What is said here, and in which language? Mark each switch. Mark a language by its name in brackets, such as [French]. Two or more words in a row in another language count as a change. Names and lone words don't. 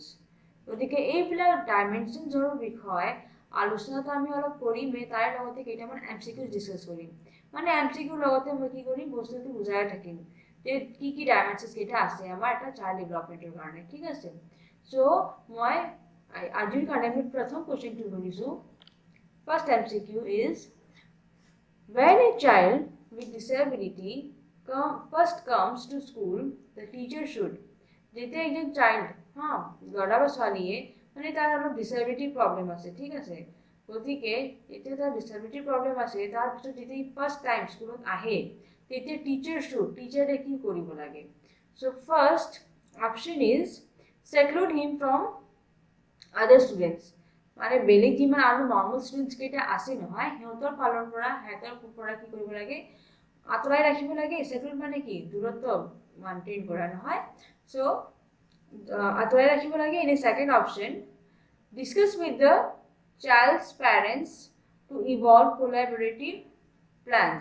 [Assamese] গতিকে এইবিলাক ডাইমেনশনসৰ বিষয়ে আলোচনাটো আমি অলপ কৰিমে, তাৰ লগতে কেইটামান এমসিকিউজ ডিসকাস কৰিম। মানে এমসিকিউৰ লগতে মই কি কৰিম, বস্তুটো বুজাই থাকিম যে কি ডাইমেনশনস কেইটা আছে আমাৰ এটা [English] child development [Assamese] কাৰণে। ঠিক আছে, সো মই আজিৰ কাৰণে আমি প্ৰথম কোৱেশ্চনটো ধৰিছো। [English] first MCQ is when a child with disability first comes to school the teacher should [Assamese] যেতিয়া একজন চাইল্ড ল'ৰা বা ছোৱালীয়ে মানে তাৰ অলপ [English] disability problem [Assamese] আছে, ঠিক আছে, গতিকে এতিয়া তাৰ [English] disability problem [Assamese] আছে, তাৰপিছত যেতিয়া [English] first time [Assamese] স্কুলত আহে তেতিয়া টিচাৰে কি কৰিব লাগে। [English] so first option is seclude him from other students, [Assamese] মানে বেলেগ যিমান আৰু [English] normal students [Assamese] কেইটা আছে নহয় সিহঁতৰ ফালৰ পৰা কি কৰিব লাগে, আঁতৰাই ৰাখিব লাগে। সেকুল মানে কি, দূৰত্ব মেইনটেইন কৰা নহয়, সো আঁতৰাই ৰাখিব লাগে। [English] in second option discuss with the child's parents to evolve collaborative plans.